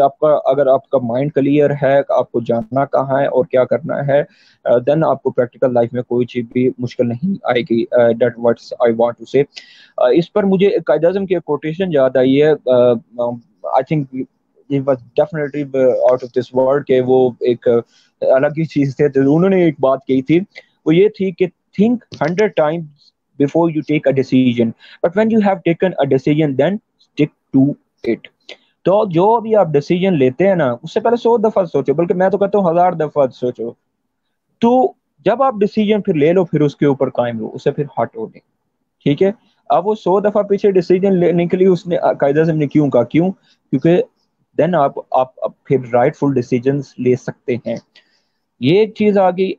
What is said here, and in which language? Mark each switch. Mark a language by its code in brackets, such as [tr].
[ur] آپ کا اگر آپ کا مائنڈ کلیئر ہے, آپ کو جاننا کہاں ہے اور کیا کرنا ہے, دین آپ کو پریکٹیکل لائف میں کوئی چیز بھی مشکل نہیں آئے گی. [en] That's what I want to say. [ur] اس پر مجھے قائد اعظم کی کوٹیشن یاد آئی ہے. [en] I think it was definitely out of this world, [ur] کہ وہ ایک الگ ہی چیز تھے. تو انہوں نے ایک بات کہی تھی, وہ یہ تھی کہ [en] think 100 times before you take a decision, but when you have taken a decision then stick to it. [ur] تو جو بھی آپ ڈیسیجن لیتے ہیں نا, اس سے پہلے 100 دفعہ سوچو, بلکہ میں تو کہتا ہوں 1000 دفعہ سوچو. تو جب آپ ڈیسیجن پھر لے لو, پھر اس کے اوپر قائم ہو, اسے پھر ہٹو نہیں. ٹھیک ہے, اب وہ 100 دفعہ پیچھے ڈیسیجن لینے کے لیے اس نے قائد اعظم نے کیوں کہا, کیوں, کیونکہ دین آپ پھر رائٹ فل ڈیسیجنس لے سکتے ہیں. یہ ایک چیز آ گئی.